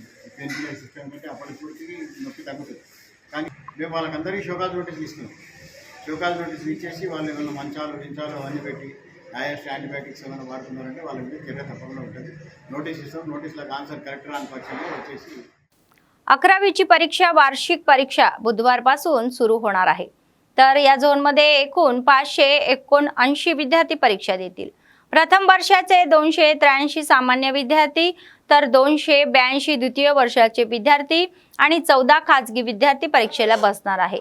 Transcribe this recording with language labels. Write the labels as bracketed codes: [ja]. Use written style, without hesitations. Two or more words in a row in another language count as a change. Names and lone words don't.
[te] ఈ [en] pain killers [te] ఇస్తాం కంటే అప్పటికి నొప్పి తగ్గుతుంది. కానీ మేము వాళ్ళకందరికీ షోకాజ్ నోటీసులు ఇస్తున్నాం. షోకాజ్ నోటీసులు ఇచ్చేసి వాళ్ళు ఏమైనా మంచాలు అవన్నీ పెట్టి యాంటీబయాటిక్స్ ఏమైనా వాడుతున్నారంటే వాళ్ళ మీద చర్య తప్పకుండా ఉంటుంది. నోటీస్ ఇస్తాం, నోటీసులకు [en] answer correct [te] రాని పక్షంలో వచ్చేసి [mr] 11वीची परीक्षा वार्षिक परीक्षा बुधवारपासून सुरू होणार आहे. तर या झोनमध्ये एकूण 579 विद्यार्थी परीक्षा देतील. प्रथम वर्षाचे 283 सामान्य विद्यार्थी तर 282 द्वितीय वर्षाचे विद्यार्थी आणि 14 खाजगी विद्यार्थी परीक्षेला बसणार आहे.